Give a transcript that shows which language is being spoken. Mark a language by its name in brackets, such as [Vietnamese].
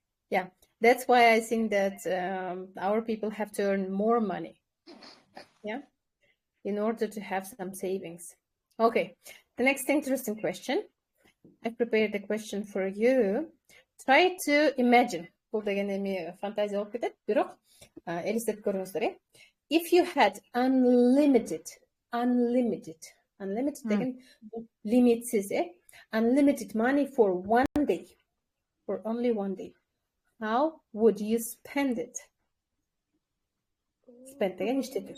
[English] Yeah, that's why I think that our people have to earn more money, yeah, in order to have some savings. Okay, the next interesting question. I prepared a question for you. Try to imagine. [Kyrgyz] Бұл деген эми фантазия болуп кетет, бирок элестетип көрүңүздөр, э? [English] If you had unlimited [Kyrgyz] деген лимитсиз, [English] unlimited money for one day, for only one day, how would you spend it? Spend again, [Kyrgyz] işletim.